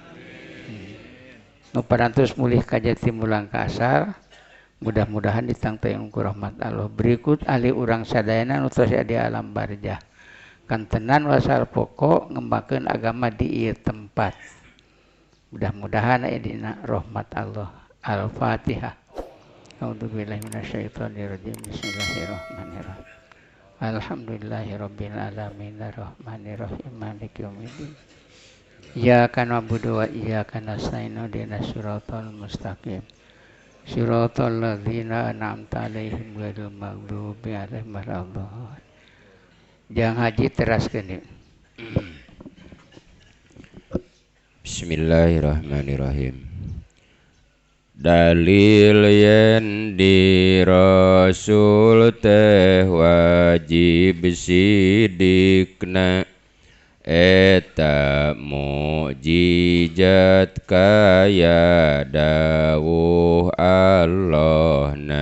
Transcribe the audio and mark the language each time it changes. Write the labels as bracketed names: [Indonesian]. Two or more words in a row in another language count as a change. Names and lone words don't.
[Sundanese] Nu parantos mulih ka Jatimulang ka asal, mudah-mudahan ditangteuing ku rahmat Allah. Berikut ahli urang sadayana nu tos di alam barzah. Kantenan wasal pokok ngembangkeun agama di ieu tempat. Mudah-mudahan aya dina rahmat Allah. [Arabic] Al-Fatihah. أعوذ بالله من الشيطان الرجيم. بسم الله الرحمن الرحيم. الحمد لله رب العالمين الرحمن الرحيم مالك يوم الدين. إياك نعبد وإياك نستعين اهدنا الصراط المستقيم. صراط الذين أنعمت عليهم غير المغضوب عليهم ولا الضالين. [Sundanese] Jang haji teraskeun ieu. [Arabic] بسم الله الرحمن الرحيم. [Sundanese] Dalil yen di Rasul teh wajib sidikna eta mukjizat kaya dawuh Allahna.